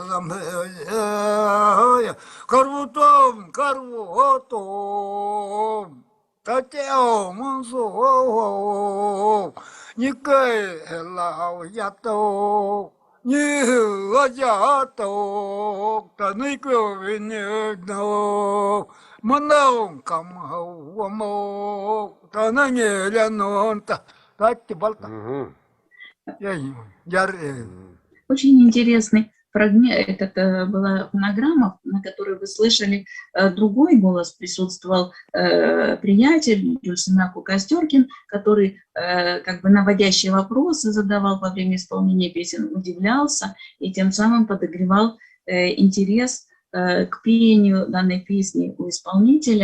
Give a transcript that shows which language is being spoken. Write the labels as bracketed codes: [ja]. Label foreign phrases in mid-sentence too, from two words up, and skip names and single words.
[ru] замбе карвотом Татео Мансо, Никай Лао Ято, Ято, Танико Венедо, Манау Камхауамо, Тананелянонта, Тати Балта. Очень интересный фрагмент, это была фонограмма, на которой вы слышали другой голос, присутствовал приятель Юльсымяку Костёркин, который как бы наводящие вопросы задавал во время исполнения песен, удивлялся и тем самым подогревал интерес к пению данной песни у исполнителя.